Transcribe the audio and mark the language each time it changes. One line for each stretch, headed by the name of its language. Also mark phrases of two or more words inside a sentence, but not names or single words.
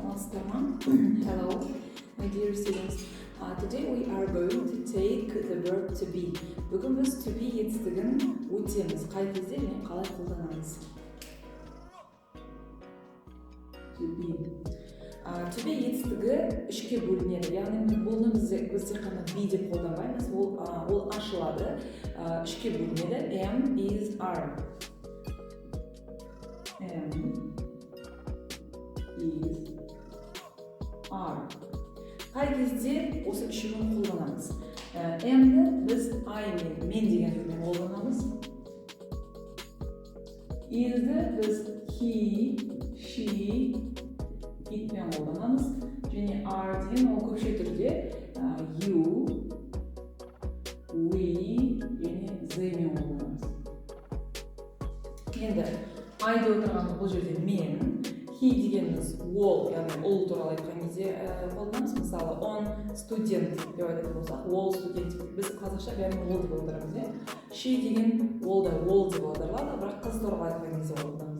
English: Tamam. Hello, my dear students. Today we are going to take the verb to be.
Kazakh: Бүгін біз
English: to be
Kazakh: етістігін өтеміз. Қай кезде және қалай қолданамыз?
English: To be
Kazakh: етістігі үшке бөлінеді. Яғни бұны біз тек қана be деп қолданбаймыз. Ол ашылады. Үшке бөлінеді.
English: Am, is, are. Am, is, are.
Kazakh: Қай кезде осы үшеуін қолданамыз? Am'ді біз I мен деген сөзбен қолданамыз. Is'ді біз
English: he, she,
Kazakh: itпен қолданамыз. Және are деген ол көпше түрде
English: you, we
Kazakh: және theyмен қолданамыз. Енді I'де отырғанымыз бұл жерде мен, he дегеніміз ол, яғни ол туралы айтқан кезде қолданамыз. Мысалы, он студент деп айтатын болсақ, ол студент. Біз қазақша бәрін ол деп аударамыз. She деген ол да ол деп аударылады, бірақ қыз туралы айтқан кезде қолданамыз.